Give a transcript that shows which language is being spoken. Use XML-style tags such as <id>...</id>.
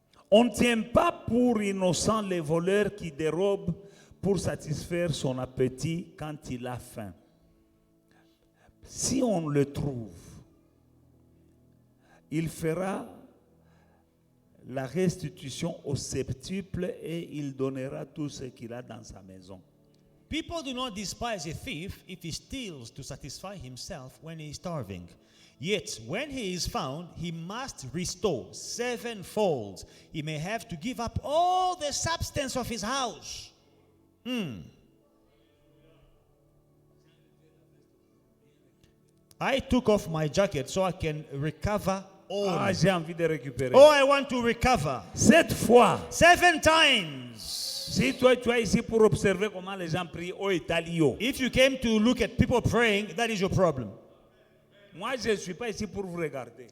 <fr>On ne tient pas pour innocent les voleurs qui dérobent pour satisfaire son appétit quand il a faim. Si on le trouve, il fera la restitution au septuple et il donnera tout ce qu'il a dans sa maison.</fr> <en>People do not despise a thief if he steals to satisfy himself when he is starving. Yet, when he is found, he must restore sevenfold. He may have to give up all the substance of his house. I took off my jacket so I can recover all.</en> <fr>Ah, j'ai envie de récupérer.</fr> <en>Oh, I want to recover.</en> <fr>7 fois.</fr> <en>7 times.</en> <fr>Si toi tu es ici pour observer comment les gens prient au Italio.</fr> <en>If you came to look at people praying, that is your problem.</en> <fr>Moi, je ne suis pas ici pour vous regarder.</fr>